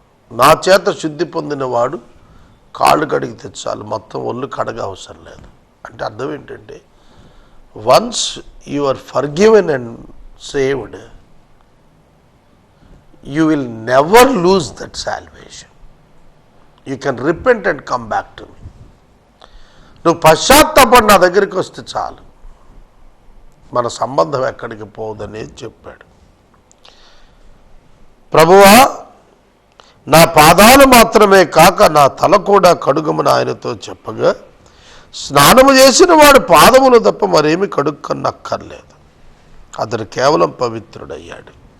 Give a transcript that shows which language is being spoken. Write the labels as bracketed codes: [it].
[te] నా చేత శుద్ధి పొందినవాడు కాళ్ళు కడిగితే చాలు, మొత్తం ఒళ్ళు కడగ అవసరం లేదు. అంటే అర్థం ఏంటంటే [en] Once you are forgiven and saved, you will never lose that salvation. You can repent and come back to me. [te] నువ్వు పశ్చాత్తాపడి నా దగ్గరికి వస్తే చాలు, మన సంబంధం ఎక్కడికి పోదనేది చెప్పాడు. ప్రభువా, నా పాదాలు మాత్రమే కాక నా తల కూడా కడుగమని ఆయనతో చెప్పగా, స్నానము చేసిన వాడు పాదములు తప్ప మరేమి కడుక్కనక్కర్లేదు, అతడు కేవలం పవిత్రుడయ్యాడు.